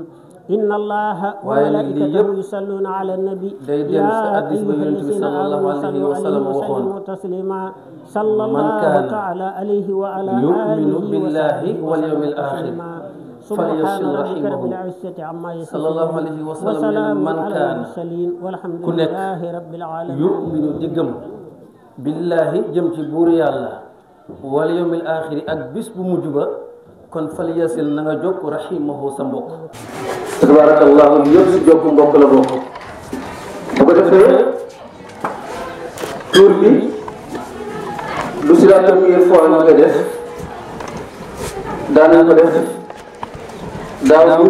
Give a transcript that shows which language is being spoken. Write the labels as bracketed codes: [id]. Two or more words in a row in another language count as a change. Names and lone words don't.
[ar] إن الله وملائكته يصلون على النبي يا أيها الذين آمنوا صلوا عليه وسلموا تسليما صلى الله تعالى عليه وعلى آله بالله واليوم الآخر سبحان ربك رب العزة عما يصفون صلى الله عليه وسلم وسلام من على كان المرسلين والحمد لله رب العالمين. [wo] yu'minu di gëm billaahi jëm ci buur yàlla [ar] واليوم الآخر [wo] ak bis bu mujj ba kon fal yasil na nga jokk rahimahu sa mbokk. tabarakallahu yëpp si jokk mbokk la bokk. bu ko defee tur bi lu si [fr] la première fois [wo] ñu koy def daanañ ko def daaw bu